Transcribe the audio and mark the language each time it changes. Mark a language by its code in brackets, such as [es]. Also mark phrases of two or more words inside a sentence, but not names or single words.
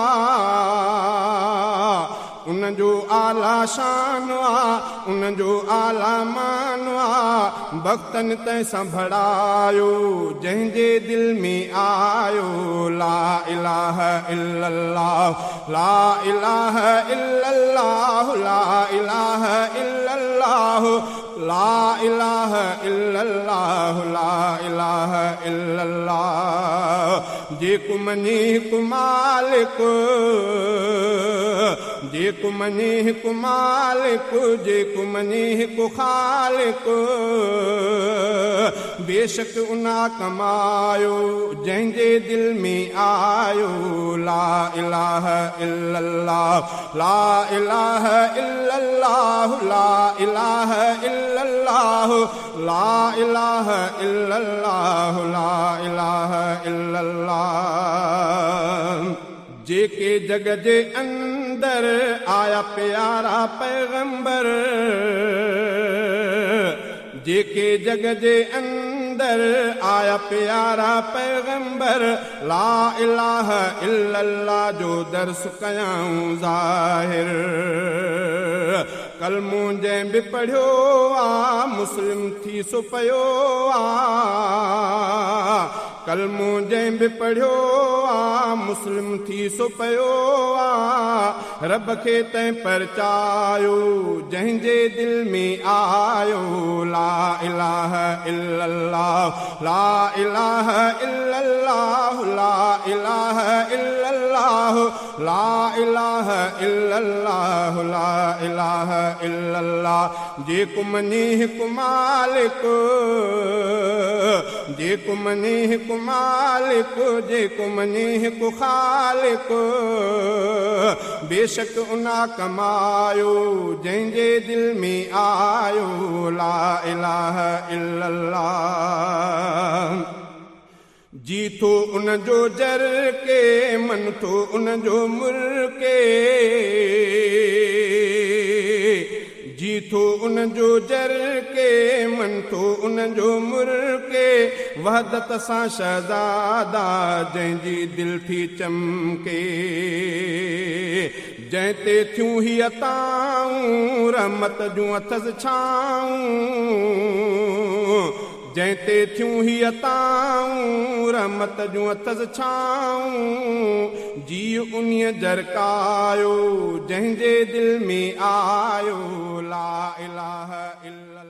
[sd] उन जो आला शान उन जो आला मान भक्तन तंहिंसां भड़ायो जंहिंजे दिल में आयो [ar] لا إله إلا الله لا إله إلا الله لا إله إلا الله لا إله إلا الله لا إله إلا الله [sd] जेको मञे हिकु मालिक जेको मञे हिकु मालिक जेको मञे हिकु ख़ालिक बेशक उना कमायो जंहिंजे दिल में आयो [ar] لا إله إلا الله لا إله إلا الله لا إله إلا الله لا إله إلا الله لا إله إلا الله [sd] जेके जग जे अंदर आया प्यारा पैगंबर जेके जग जे अंदर आया प्यारा पैगंबर [ar] لا إله إلا الله [sd] जो दर्स कयाऊं ज़ाहिर कलमो जंहिं बि पढ़ियो मुस्लिम थी सो पियो कलमो जंहिं बि पढ़ियो मुस्लिम थी सो पियो रब खे तंहिं परचायो जंहिंजे दिल में आयो [ar] لا إله إلا الله لا إله إلا الله لا إله إلا الله لا إله إلا الله لا إله إلا الله [sd] जेको मञे हिकु मालिक जेको मञे हिकु मालिक जेको मञे हिकु ख़ालिक बेशक उना कमायो जंहिंजे दिल में आयो [ar] لا إله إلا الله [sd] जी थो उन जो जर के मन थो उन जो मुर के जी थो उन जो जर के मन थो उन जो मुर के वहदत सां शहज़ादा जंहिंजी दिल थी चमके जंहिं ते थियूं ही अताऊं रहमत जूं अथसि छाऊं जंहिं ते थियूं ही अताऊं रहमत जूं अथसि छाऊं जी उन्हीअ जरकायो जंहिंजे दिल में आयो [ar] لا إله إلا الله